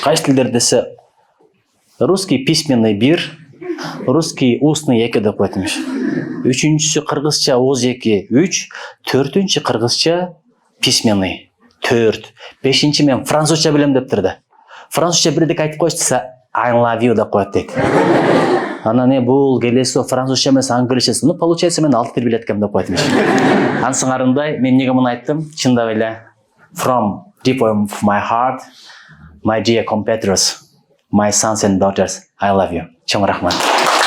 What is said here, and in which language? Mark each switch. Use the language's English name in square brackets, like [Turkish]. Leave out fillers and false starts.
[Kyrgyz] Кайсы тилдерди десе [Russian] русский письменный 1, русский устный 2 [Kyrgyz] деп коет эмиш. Үчүнчүсү кыргызча ооз 2, 3, төртүнчү кыргызча письменный 4, бешинчи мен французча билем дептирди. Французча бирдек айтып коюш десе [English] I love you [Kyrgyz] деп коет дейт. Анан бул келесо французча эмес англисчеси. [Russian] Ну получается [Kyrgyz] мен 6 тил билет экенмин деп коет эмиш. Ансыңарындай мен эмнеге муну айттым? Чындап эле [English] from deep of my heart, my dear compatriots, my sons and daughters, I love you. [Kyrgyz] Чоң рахмат.